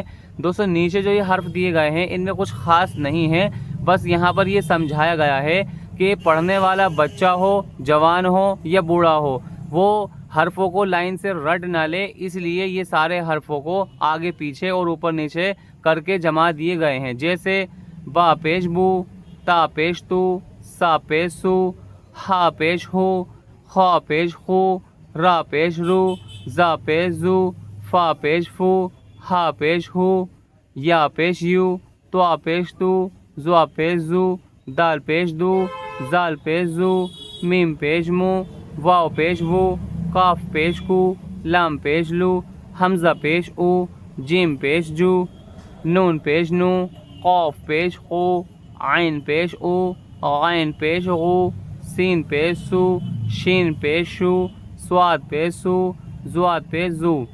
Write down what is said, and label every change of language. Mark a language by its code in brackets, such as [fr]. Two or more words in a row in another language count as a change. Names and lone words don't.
[ur] دوستو، نیچے جو یہ حرف دیے گئے ہیں ان میں کچھ خاص نہیں ہے، بس یہاں پر یہ سمجھایا گیا ہے کہ پڑھنے والا بچہ ہو، جوان ہو یا بوڑھا ہو، وہ حرفوں کو لائن سے رٹ نہ لے، اس لیے یہ سارے حرفوں کو آگے پیچھے اور اوپر نیچے کر کے جما دیے گئے ہیں، جیسے با پیش بو، تا پیش تو، سا پیش سو، ہا پیش ہو، خا پیش خو، را پیش رو، زا پیش زو، فا پیش فو، ہا پیش ہو، یا پیش یو، توا پیش تو، زوا پیش زو، دال پیش دو، زال پیش زو، میم پیش مو، واو پیش وو، کاف پیش کو، لام پیش لو، حمزہ پیش او، جیم پیش جو، نون پیش نو، قاف پیش قو، عین پیش او، غین پیش غو، سین پیش سو، شین پیش شو، سواد پیش سو، زواد پیش زو۔